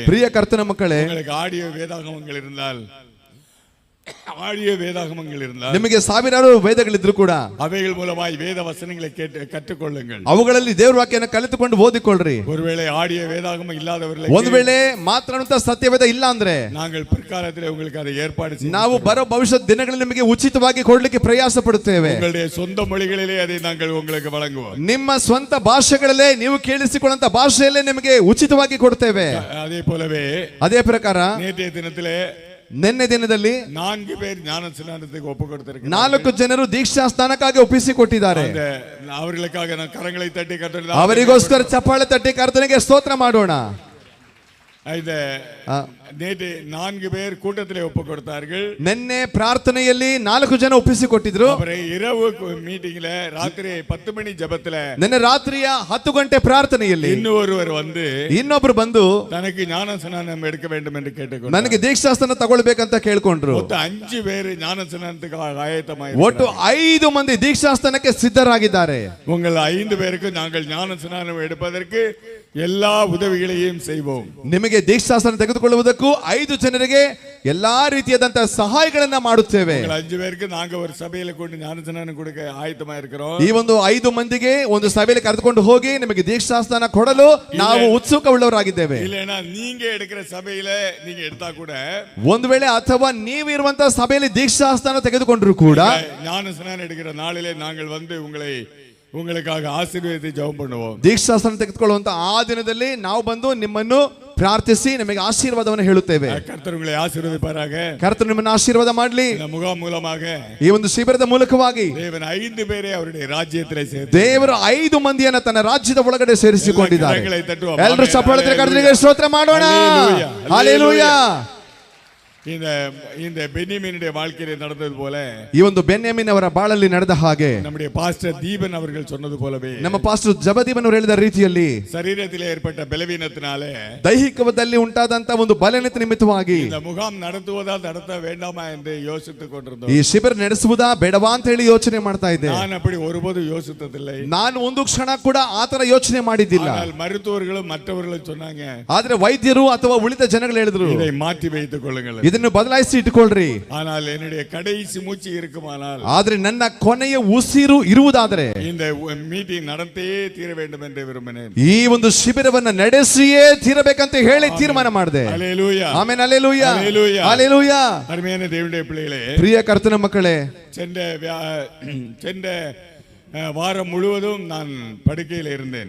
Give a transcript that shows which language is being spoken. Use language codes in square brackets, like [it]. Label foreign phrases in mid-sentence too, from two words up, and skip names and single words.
[kn] ಪ್ರಿಯ ಕರ್ತನ ಮಕ್ಕಳೇ, [ta] உங்களுக்கு ஆடியೋ வேதாகமங்கள் இருந்தால் [kn] ನಿಮಗೆ ಸಾವಿರಾರು ವೇದಗಳಿದ್ರು ಕೂಡ [ta] அவைகள் மூலமாய் வேத வசனங்களை கற்றுக்கொள்ளுங்கள். [kn] ಅವುಗಳಲ್ಲಿ ದೇವರ ವಾಕ್ಯನ ಕಲಿತುಕೊಂಡು ಓದಿಕೊಳ್ಳ್ರಿ. [ta] ஒருவேளை ஆடிய வேதாகமம் ಇಲ್ಲದವರಿಗೆ, [kn] ಒಂದು ವೇಳೆ ಮಾತನಾಡುವಂತ ಸತ್ಯವೇದ ಇಲ್ಲ ಅಂದ್ರೆ [ta] நாங்கள் பிற்காலத்தில் உங்களுக்கு அதை ஏற்பாடு செய்து [kn] ನಾವು ಬರೋ ಭವಿಷ್ಯದ ದಿನಗಳಲ್ಲಿ ನಿಮಗೆ ಉಚಿತವಾಗಿ ಕೊಡ್ಲಿಕ್ಕೆ ಪ್ರಯಾಸ ಪಡುತ್ತೇವೆ. [ta] உங்களுடைய சொந்த மொழிகளிலே அதை நாங்கள் உங்களுக்கு வழங்குவோம். [kn] ನಿಮ್ಮ ಸ್ವಂತ ಭಾಷೆಗಳಲ್ಲೇ ನೀವು ಕೇಳಿಸಿಕೊಳ್ಳುವಂತ ಭಾಷೆಯಲ್ಲೇ ನಿಮಗೆ ಉಚಿತವಾಗಿ ಕೊಡ್ತೇವೆ. ಅದೇ ಪ್ರಕಾರ [ta] நேற்றைய தினத்திலே [kn] ನಿನ್ನೆ ದಿನದಲ್ಲಿ [ta] 4 பேர் ஞான [kn] ಸ್ನಾನಕ್ಕೆ ಒಪ್ಪು ಕೊಡ್ತಾರೆ. 4 ಜನರು ದೀಕ್ಷಾ ಸ್ನಾನಕ್ಕಾಗಿ ಒಪ್ಪಿಸಿಕೊಟ್ಟಿದ್ದಾರೆ. ಅವರಿಗಾಗಿ ನಾವು ಕರங்களை ತಟ್ಟಿ ಕರ್ತನಿಗೆ ಅವರಿಗೋಸ್ಕರ ಚಪ್ಪಾಳೆ ತಟ್ಟಿ ಕರ್ತನಿಗೆ ಸ್ತೋತ್ರ ಮಾಡೋಣ. [ta] இந்த நேற்று 4 பேர் கூட்டத்திலே ஒப்பு கொடுத்தார்கள். [kn] ನಿನ್ನೆ ಪ್ರಾರ್ಥನೆಯಲ್ಲಿ 4 ಜನ ಒಪ್ಪಿಸಿಕೊಟ್ಟಿದ್ರು. [ta] அப்புறம் இரவு மீட்டிங்ல ராத்திரி 10 மணி ஜெபத்துல [kn] ನಿನ್ನೆ ರಾತ್ರಿಯ 10 ಗಂಟೆ ಪ್ರಾರ್ಥನೆಯಲ್ಲಿ [ta] இன்னொருவர் வந்து [kn] ಇನ್ನೊಬ್ರು ಬಂದು [ta] தனக்கு ஞானஸ்நானம் எடுக்க வேண்டும் என்று கேட்டுக்கொண்டார். [kn] ನನಗೆ ದೀಕ್ಷಾಸ್ನಾನ ತಗೊಳ್ಬೇಕಂತ ಕೇಳ್ಕೊಂಡ್ರು. [ta] மொத்த 5 பேர் ஞானஸ்நானத்துக்கு ஆயத்தமாயிரு. [kn] ಒಟ್ಟು 5 ಮಂದಿ ದೀಕ್ಷಾಸ್ನಾನಕ್ಕೆ ಸಿದ್ಧರಾಗಿದ್ದಾರೆ. [ta] உங்கள் 5 பேருக்கு நாங்கள் ஞானஸ்நானம் எடுப்பதற்கு எல்லா உதவிகளையும் செய்வோம். [kn] ನಿಮಗೆ ದೀಕ್ಷಾಸ್ನಾನ ತೆಗೆದುಕೊಳ್ಳುವುದಕ್ಕೂ 5 ಜನರಿಗೆ ಎಲ್ಲಾ ರೀತಿಯಾದಂತಹ ಸಹಾಯಗಳನ್ನ ಮಾಡುತ್ತೇವೆ. [ta] உங்கள் 5 பேருக்கு நாங்க ஒரு சபையில கொண்டு ஞானஸ்நானம் கொடுக்க ஆயத்தமா இருக்கிறோம். [kn] ಈ ಒಂದು 5 ಮಂದಿಗೆ ಒಂದು ಸಭೆಯಲ್ಲಿ ಕರೆದುಕೊಂಡು ಹೋಗಿ ನಿಮಗೆ ದೀಕ್ಷಾಸ್ನಾನ ಕೊಡಲು ನಾವು ಉತ್ಸುಕವುಳ್ಳವರಾಗಿದ್ದೇವೆ. [ta] இல்லனா நீங்க எடுக்கிற சபையில நீங்க எடுத்தா கூட [kn] ಒಂದು ವೇಳೆ ಅಥವಾ ನೀವು ಇರುವಂತಹ ಸಭೆಯಲ್ಲಿ ದೀಕ್ಷಾಸ್ನಾನ ತೆಗೆದುಕೊಂಡ್ರು ಕೂಡ [ta] ஞானஸ்நானம் எடுக்கிற நாளிலே நாங்கள் வந்து உங்களுக்காக ஆசீர்வாதத்தை ஜெபம் பண்ணுவோம். [kn] ದೀಕ್ಷಾಸ್ನಾನ ತೆಗೆದುಕೊಳ್ಳುವಂತ ಆ ದಿನದಲ್ಲಿ ನಾವು ಬಂದು ನಿಮ್ಮನ್ನು ಪ್ರಾರ್ಥಿಸಿ ನಿಮಗೆ ಆಶೀರ್ವಾದವನ್ನು ಹೇಳುತ್ತೇವೆ. [ta] கர்த்தர் உங்களை ஆசீர்வதிப்பாராக. [kn] ಕರ್ತನು ನಿಮ್ಮನ್ನು ಆಶೀರ್ವಾದ ಮಾಡಲಿ. [ta] இந்த முகாம் மூலமாக [kn] ಈ ಒಂದು ಶಿಬಿರದ ಮೂಲಕವಾಗಿ [ta] தேவன் 5 பேரை அவருடைய ರಾಜ್ಯத்திலே சேர்த்து [kn] ದೇವರು 5 ಮಂದಿಯನ್ನ ತನ್ನ ರಾಜ್ಯದ ಒಳಗಡೆ ಸೇರಿಸಿಕೊಂಡಿದ್ದಾರೆ. ಕರங்களை ತಟ್ಟುವ. ಎಲ್ಲರೂ ಚಪ್ಪಾಳೆ ಕರ್ತನಿಗೆ ಸ್ತೋತ್ರ ಮಾಡೋಣ. ಹಲ್ಲೆಲೂಯಾ. [ta] இந்த பென்யமீனுடைய வாழ்க்கையிலே நடந்தது போல [kn] ಈ ಒಂದು ಬೆನ್ಯಾಮಿನ್ ಅವರ ಬಾಳಲ್ಲಿ ನಡೆದ ಹಾಗೆ [ta] நம்முடைய பாஸ்டர் தீபன் அவர்கள் சொன்னது போலவே [kn] ನಮ್ಮ ಪಾಸ್ಟರ್ ಜಬದೀಬನ್ ಅವರು ಹೇಳಿದ ರೀತಿಯಲ್ಲಿ [ta] சரீரத்திலே ஏற்பட்ட பலவீனத்தினாலே [kn] ದೈಹಿಕದಲ್ಲಿ ಉಂಟಾದಂತ ಒಂದು ಬಲಹೀನತೆ ನಿಮಿತ್ತವಾಗಿ [ta] இந்த முகாம் நடத்துவதா நடத்த வேண்டாமா என்று யோசித்துக் கொண்டிருந்தோம். [kn] ಈ ಶಿಬಿರ ನಡೆಸುವುದಾ ಬೇಡವಾ ಅಂತ ಹೇಳಿ ಯೋಚನೆ ಮಾಡ್ತಾ ಇದ್ದೆ. [ta] நான் அப்படி ஒருபோது யோசித்ததில்லை. [kn] ನಾನು ಒಂದು ಕ್ಷಣ ಕೂಡ ಆತರ ಯೋಚನೆ ಮಾಡಿದ್ದಿಲ್ಲ. [ta] ஆனால் மருத்துவர்களும் மற்றவர்களும் சொன்னாங்க, [kn] ಆದ್ರೆ ವೈದ್ಯರು ಅಥವಾ ಉಳಿದ ಜನಗಳು ಹೇಳಿದ್ರು, [ta] இதை மாற்றி வைத்துக் கொள்ளுங்கள், [kn] ಇದನ್ನು ಬದಲಾಯಿಸಿ ಇಟ್ಟುಕೊಳ್ಳ್ರಿ. [ta] ஆனால் என்னுடைய கடைசி மூச்சு இருக்குமானால், [kn] ಆದ್ರೆ ನನ್ನ ಕೊನೆಯ ಉಸಿರು ಇರುವುದಾದರೆ [ta] இந்த மீட்டிங் நடந்தே தீர வேண்டும் என்று விரும்பினேன். [kn] ಈ ಒಂದು ಶಿಬಿರವನ್ನ ನಡೆಸಿಯೇ ತೀರಬೇಕಂತ ಹೇಳಿ ತೀರ್ಮಾನ ಮಾಡಿದೆ. [ta] அல்லேலூயா. [kn] ಆಮೆನ್. ಹಲ್ಲೆಲೂಯಾ. [ta] அல்லேலூயா. [kn] ಹಲ್ಲೆಲೂಯಾ. [ta] அருமையான தேவனுடைய பிள்ளைகளே, [kn] ಪ್ರಿಯ ಕರ್ತನ ಮಕ್ಕಳೇ, [ta] சென்ற வாரம் முழுவதும் நான் படுக்கையில் இருந்தேன்.